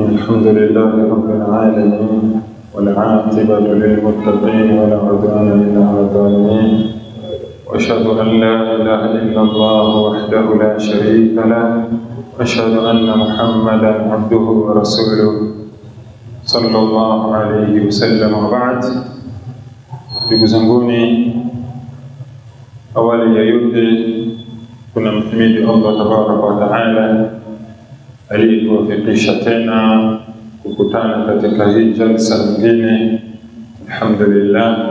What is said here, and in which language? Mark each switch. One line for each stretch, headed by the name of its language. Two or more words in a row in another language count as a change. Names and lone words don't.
Arabic: الحمد لله رب العالمين، والعاقبة للمتقين ولا عدوان إلا على الظالمين، وأشهد أن لا إله إلا الله وحده لا شريك له، وأشهد أن محمدا عبده ورسوله صلى الله عليه وسلم. وبعد.
Swahili: Ndugu zanguni, awali ya yote tunamhimidi Allah
Arabic: تبارك وتعالى
Swahili: aliyetuwafikisha tena kukutana katika hii jalsa nyingine, alhamdulillah.